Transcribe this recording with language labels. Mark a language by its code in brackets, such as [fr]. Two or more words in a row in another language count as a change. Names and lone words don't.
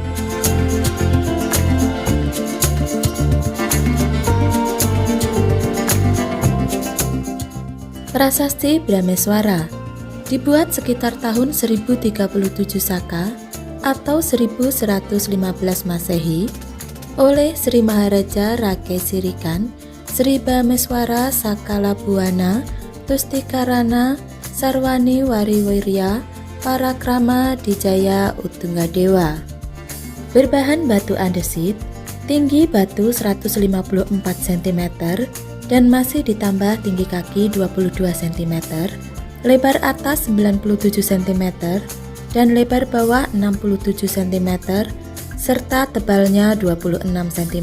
[id] Prasasti Brameswara dibuat sekitar tahun 1037 Saka atau 1115 Masehi oleh Sri Maharaja Rakai Sirikan Sri Brameswara Sakalabuana Tustikarana Sarwani Wariwirya Parakrama Dijaya Utunggadewa. Berbahan batu andesit, tinggi batu 154 cm dan masih ditambah tinggi kaki 22 cm, lebar atas 97 cm dan lebar bawah 67 cm serta tebalnya 26 cm.